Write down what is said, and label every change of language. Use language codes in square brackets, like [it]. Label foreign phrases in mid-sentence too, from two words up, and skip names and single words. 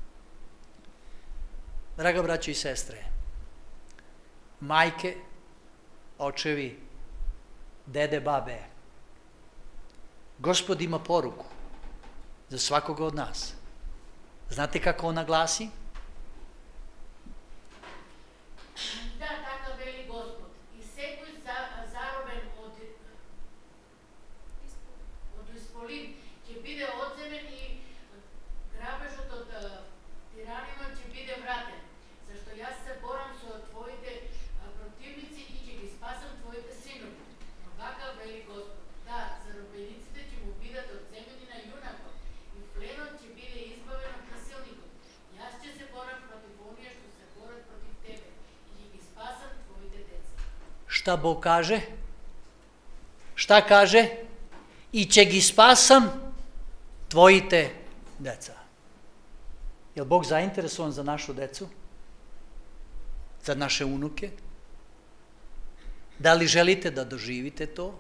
[sr] Draga braćo i sestre, majke, očevi, dede, babe, Gospod ima poruku za svakoga od nas. Znate kako ona glasi? [mk] Да, така вели Господ. И секој заробен од исполин ќе биде одземен и грабежот од тираниот ќе биде вратен. Зашто јас се борам со твоите противници и ќе ги спасам твоите синови. Но вака вели Господ. Да, заробениците ќе му бидат одземени на јунакот и пленот ќе биде избавен од насилникот. Јас ќе се борам против оние што се борат против тебе и ќе ги спасам твоите деца. [sr] Šta Bog kaže? Šta kaže? [mk] И ќе ги спасам твоите деца. [sr] Je li Bog zainteresovan za našu decu? Za naše unuke? Da li želite da doživite to?